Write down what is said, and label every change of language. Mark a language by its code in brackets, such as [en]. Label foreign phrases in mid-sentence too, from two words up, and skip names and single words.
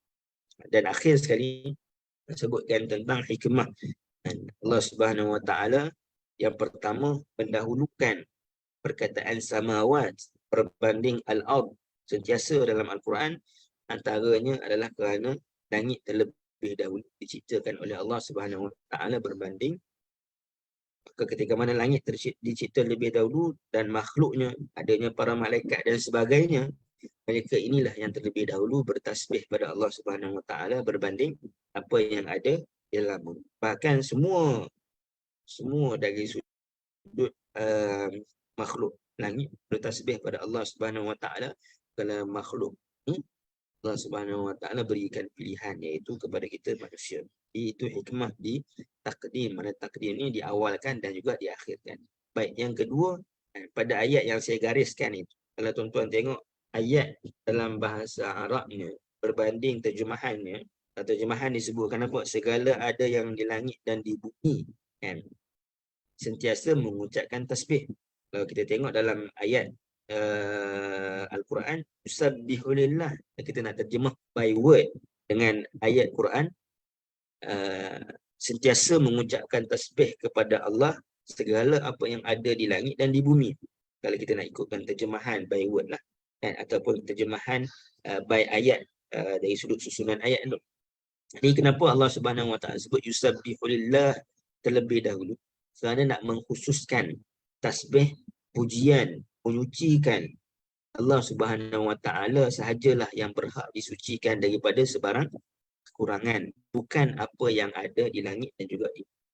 [ms] Dan akhir sekali sebutkan tentang hikmah Allah [ar] سبحانه وتعالى. [ms] Yang pertama, mendahulukan perkataan samawat berbanding al-ard sentiasa dalam Al-Quran. Antaranya adalah kerana langit terlebih dahulu diciptakan oleh Allah [ar] سبحانه وتعالى [ms] berbanding. Ketika mana langit dicipta lebih dahulu dan makhluknya, adanya para malaikat dan sebagainya, mereka inilah yang terlebih dahulu bertasbih pada Allah [ar] سبحانه وتعالى [ms] berbanding apa yang ada di dalam bumi. Bahkan semua dari sudut makhluk langit bertasbih pada Allah [ar] سبحانه وتعالى. [ms] Kalau makhluk ini Allah [ar] سبحانه وتعالى [ms] berikan pilihan, iaitu kepada kita manusia. Itu hikmah di takdim. Mana takdim ini diawalkan dan juga diakhirkan. Baik, yang kedua, pada ayat yang saya gariskan itu, kalau tuan-tuan tengok ayat dalam bahasa Arabnya berbanding terjemahannya, terjemahan disebutkan apa? Segala ada yang di langit dan di bumi, kan, sentiasa mengucapkan tasbih. Kalau kita tengok dalam ayat Al-Quran, yusabbihulillah, kita nak terjemah [en] by word [ms] dengan ayat Quran, sentiasa mengucapkan tasbih kepada Allah segala apa yang ada di langit dan di bumi. Kalau kita nak ikutkan terjemahan [en] by word [ms] lah, kan, ataupun terjemahan by ayat dari sudut susunan ayat itu. Jadi kenapa Allah [ar] سبحانه وتعالى [ms] sebut yusabbihulillah terlebih dahulu? Kerana nak mengkhususkan tasbih, pujian, menyucikan Allah [ar] سبحانه وتعالى [ms] sahajalah yang berhak disucikan daripada sebarang kekurangan, bukan apa yang ada di langit dan juga di bumi.